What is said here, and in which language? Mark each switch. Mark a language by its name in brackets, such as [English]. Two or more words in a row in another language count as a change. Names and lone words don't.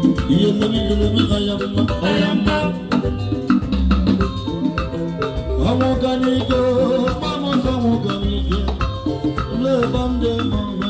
[English] Iye, let me, let me, I am, I am. [Yoruba] Ọmọ ọ̀gáníjó, ọmọ ọ̀gáníjó, ilé bá ń dé mọ́.